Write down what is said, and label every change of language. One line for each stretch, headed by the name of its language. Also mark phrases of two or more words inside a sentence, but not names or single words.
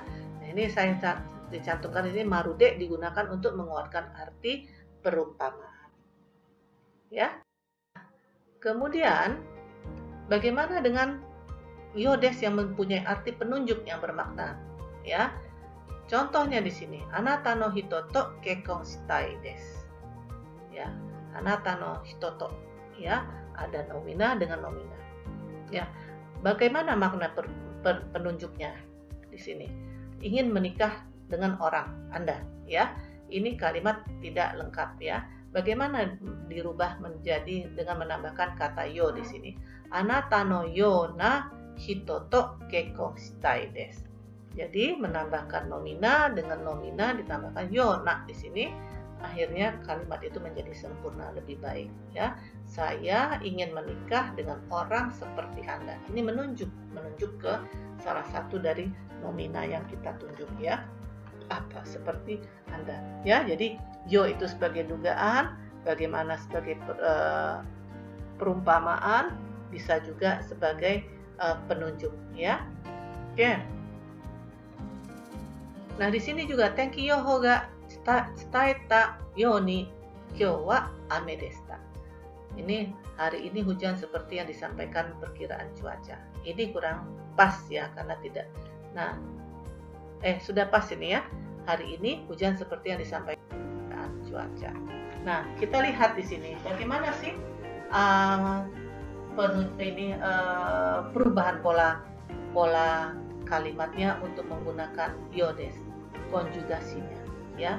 Indonesian: Nah, ini saya dicantumkan di sini marude digunakan untuk menguatkan arti perumpamaan, ya. Kemudian bagaimana dengan yodes yang mempunyai arti penunjuk yang bermakna, ya? Contohnya di sini,
Japanese: あなたの人と結婚したいです. Ya, あなたの人と,
Indonesian: ya, ada nomina dengan nomina. Ya, bagaimana makna penunjuknya di sini? Ingin menikah dengan orang Anda, ya. Ini kalimat tidak lengkap, ya. Bagaimana dirubah menjadi dengan menambahkan kata yo di sini?
Japanese: あなたのような人と結婚したいです.
Indonesian: Jadi menambahkan nomina dengan nomina ditambahkan yona di sini, akhirnya kalimat itu menjadi sempurna lebih baik, ya. Saya ingin menikah dengan orang seperti Anda. Ini menunjuk ke salah satu dari nomina yang kita tunjuk, ya. Apa seperti Anda, ya. Jadi yo itu sebagai dugaan, bagaimana sebagai perumpamaan, bisa juga sebagai penunjuk, ya. Oke. Nah, di sini juga
Japanese: 天気予報が伝えたように今日は雨でした.
Indonesian: Ini hari ini hujan seperti yang disampaikan perkiraan cuaca. Ini kurang pas, ya, karena tidak. Nah, sudah pas ini, ya. Hari ini hujan seperti yang disampaikan cuaca. Nah, kita lihat di sini bagaimana sih perubahan pola kalimatnya untuk menggunakan yodes, konjugasinya, ya.